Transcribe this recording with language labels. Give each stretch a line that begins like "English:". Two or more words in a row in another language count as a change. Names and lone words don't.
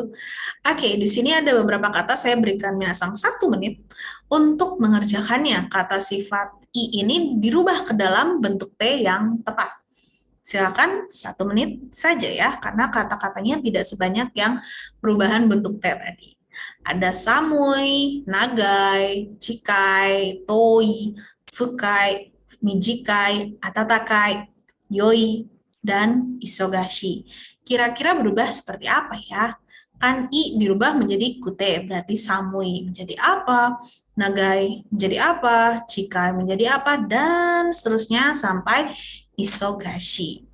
Indonesian: Oke, di sini ada beberapa kata, saya berikan minasang 1 menit untuk mengerjakannya. Kata sifat i ini dirubah ke dalam bentuk T yang tepat. Silakan 1 menit saja ya, karena kata-katanya tidak sebanyak yang perubahan bentuk T tadi.
Japanese: Ada 寒い、長い、近い、遠い、深い、短い、暖かい、良い,
Indonesian: dan isogashi. Kira-kira berubah seperti apa ya? Kan i dirubah menjadi kute, berarti samui menjadi apa, nagai menjadi apa, chikai menjadi apa, dan seterusnya sampai isogashi.